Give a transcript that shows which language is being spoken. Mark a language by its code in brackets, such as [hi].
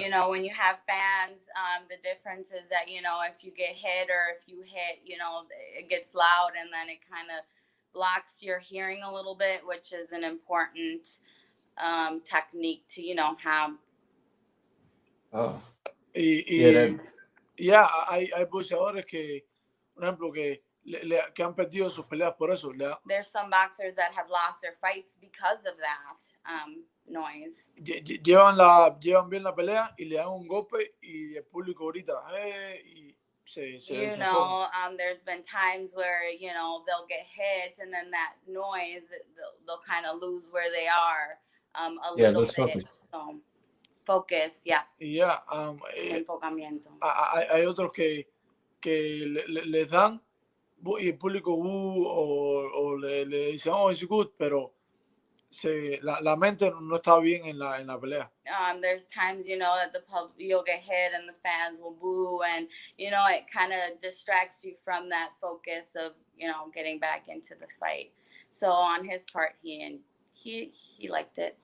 [en] You know, when you have fans, the difference is that, you know, if you get hit or if you hit, you know, it gets loud and then it kind of blocks your hearing a little bit, which is an important technique to, you know, have. Oh. [es] Yeah, hay boxeadores que, por ejemplo, que han perdido sus peleas por eso. [en] There's some boxers that have lost their fights because of that noise. [es] Llevan bien la pelea y le dan un golpe y el público grita, y se [en] you know, there's been times where, you know, they'll get hit and then that noise, they'll kind of lose where they are a little bit. Focus. So, focus, yeah. Yeah, [es] enfocamiento. Hay otros que les dan y el público o le dicen, [en] oh, it's good, [es] pero la mente no está bien en la pelea. [en] There's times, you know, that you'll get hit and the fans will boo, and, you know, it kind of distracts you from that focus of, you know, getting back into the fight. So on his part, he liked it.